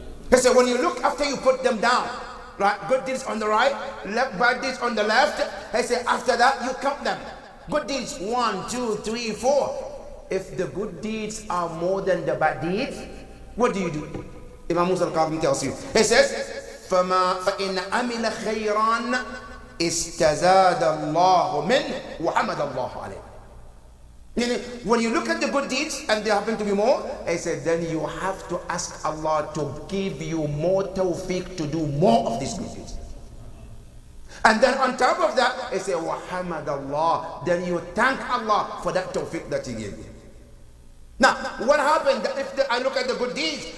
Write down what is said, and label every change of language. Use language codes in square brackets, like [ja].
[en] He said, when you look after you put them down, right? Good deeds on the right, bad deeds on the left. He said, after that you count them. Good deeds, 1, 2, 3, 4. If the good deeds are more than the bad deeds, what do you do? Imam Musa al-Kadhim tells you. He says, [ar] فَإِنْ أَمِلَ خَيْرًا استزاد الله منه وحمد الله عليه. [en] When you look at the good deeds and they happen to be more, I said, then you have to ask Allah to give you more tawfiq to do more of these good deeds. And then on top of that, I say, [ar] وحمد الله. [en] Then you thank Allah for that tawfiq that He gave you. Now, what happened if I look at the good deeds?